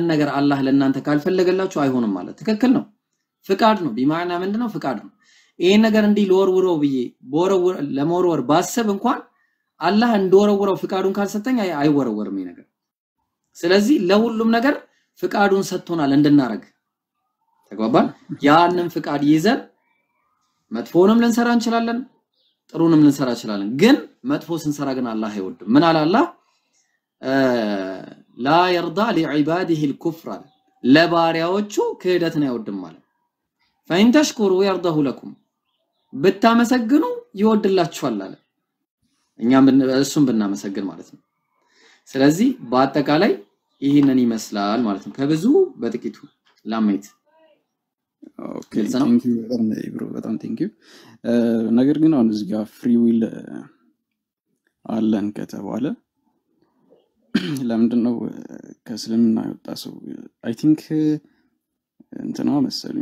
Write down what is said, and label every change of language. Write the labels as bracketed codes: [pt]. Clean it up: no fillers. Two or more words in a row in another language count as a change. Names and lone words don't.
[am] ነገር አላህ ለእናንተ ካልፈለገላችሁ አይሆንም ማለት ትክክል ነው ፍቃድ ነው ቢማዕና ምንድነው ፍቃድ ነው ይሄን ነገር እንዲ ለወርውረው ብዬ ቦረውር ለመወርወር ባሰብ እንኳን አላህ እንደወረወረው ፍቃዱን ካልሰጠኝ አይወረወርም ይሄ ነገር ስለዚህ ለሁሉም ነገር ፍቃዱን ሰጥቶናል እንድናረግ ተግባባን ያንን ፍቃድ ይዘን መጥፎንም ልንሰራ እንችላለን ጥሩንም ልንሰራ እንችላለን ግን መጥፎ ስንሰራ ግን አላህ አይወድም ምን አለ አላህ [ar] لا يرضى لعباده الكفر [am] ለባሪያዎቹ ክህደትን አይወድም ማለት [ar] فإن تشكروا يرضه لكم [am] ብታመሰግኑ ይወድላችኋል አለ እኛም እሱን ብናመሰግን ማለት ነው ስለዚህ በአጠቃላይ ይሄንን ይመስላል ማለት ነው ከብዙ በጥቂቱ ላማይት [en] OK thank you bro [am] በጣም [en] thank you [am] ነገር ግን አሁን እዚህ ጋር [en] free will [am] አለን ከተባለ ለምንድነው ከእስልምና የወጣ ሰው [en] I think [am] እንትናው መሰለኝ